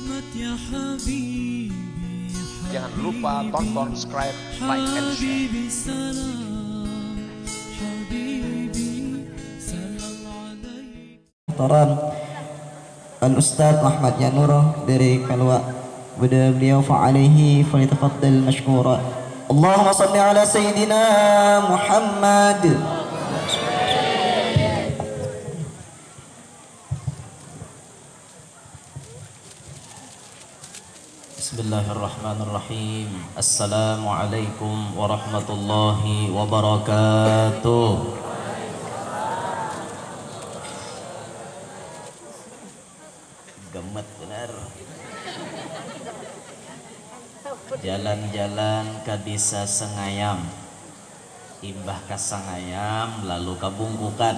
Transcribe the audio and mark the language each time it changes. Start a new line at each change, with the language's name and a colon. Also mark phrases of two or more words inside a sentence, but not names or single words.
Indonesian: Jangan lupa tonton, subscribe,
English: like, and share.
Indonesian: Muhtaram Al-Ustadz Ahmad Yanur dari Kalwa, beliau
Arabic: فعليه فليتفضل مشكورا. اللهم صل على سيدنا محمد. بسم الله الرحمن الرحيم. السلام عليكم ورحمة الله وبركاته.
Banjar: Gemet benar. Jalan-jalan ke desa Sengayam, imbah ke Sengayam lalu ke Bungkukan.